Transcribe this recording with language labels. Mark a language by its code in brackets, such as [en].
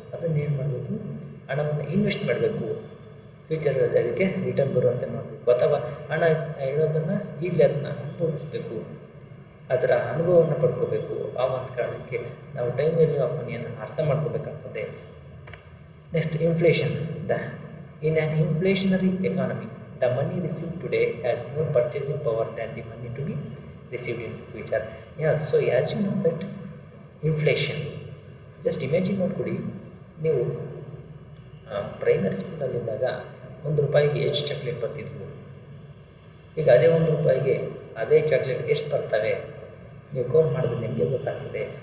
[kn] ಅದನ್ನೇನು ಮಾಡಬೇಕು, ಹಣವನ್ನು ಇನ್ವೆಸ್ಟ್ ಮಾಡಬೇಕು, ಫ್ಯೂಚರಲ್ಲಿ ಅದಕ್ಕೆ ರಿಟರ್ನ್ ಬರುವಂತೆ ಮಾಡಬೇಕು. ಅಥವಾ ಹಣ ಇಡೋದನ್ನು ಈಗಲೇ ಅದನ್ನು ಅನುಭವಿಸಬೇಕು. ಅದರ ಅನುಭವವನ್ನು ಪಡ್ಕೋಬೇಕು. ಆ ಒಂದು ಕಾರಣಕ್ಕೆ ನಾವು ಟೈಮ್ ವ್ಯಾಲ್ಯೂ ಆಫ್ ಮನಿಯನ್ನು ಅರ್ಥ ಮಾಡ್ಕೋಬೇಕಾಗ್ತದೆ. [en] Next inflation. In an inflationary economy, the money received today has more purchasing power than the money to be received in future. Yeah, so as you know that inflation, just imagine [kn] ನೋಡ್ಕೊಡಿ, ನೀವು primary ಸ್ಕೂಲಲ್ಲಿದ್ದಾಗ ₹1 ಎಷ್ಟು chocolate ಬರ್ತಿದ್ವು, ಈಗ ಅದೇ ₹1 ಅದೇ chocolate ಎಷ್ಟು ಬರ್ತವೆ ನೀವು count ಮಾಡಿದ್ರೆ ನಿಮಗೆ ಗೊತ್ತಾಗ್ತದೆ.